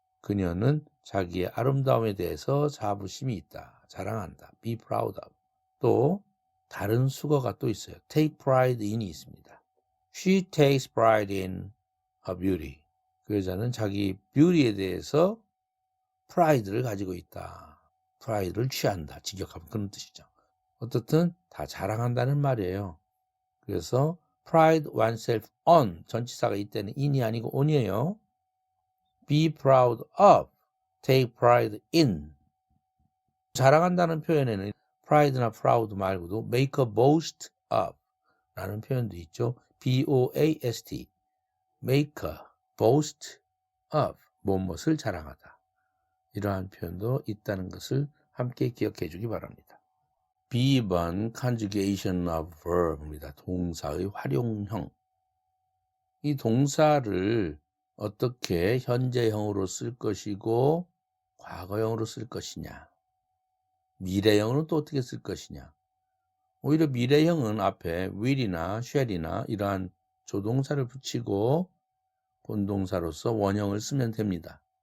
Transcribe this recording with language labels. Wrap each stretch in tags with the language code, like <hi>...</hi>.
<ko>그녀는 자기의 아름다움에 대해서 자부심이 있다.</ko> <en>자랑한다. be proud of.</en> <ko>또 다른 수거가 또 있어요. take pride in이 있습니다.</ko> <en>She takes pride in her beauty.</en> <ko>그 여자는 자기 뷰티에 대해서 pride를 가지고 있다. pride를 취한다. 직역하면 그런 뜻이죠. 어떻든 다 자랑한다는 말이에요. 그래서</ko> <en>pride oneself on</en> <ko>전치사가 이때는 in이 아니고 on이에요.</ko> <en>be proud of, take pride in.</en> <ko>자랑한다는 표현에는 pride나 proud 말고도</ko> <en>make a boast of</en> <ko>라는 표현도 있죠.</ko> <en>B-O-A-S-T make a boast of</en> <ko>무엇을 자랑하다. 이러한 표현도 있다는 것을 함께 기억해 주기 바랍니다.</ko> <en>B번 conjugation of verb입니다.</en> <ko>동사의 활용형. 이 동사를 어떻게 현재형으로 쓸 것이고 과거형으로 쓸 것이냐. 미래형으로 또 어떻게 쓸 것이냐. 오히려 미래형은 앞에 will이나 shall이나 이러한 조동사를 붙이고 본동사로서 원형을 쓰면 됩니다.</ko>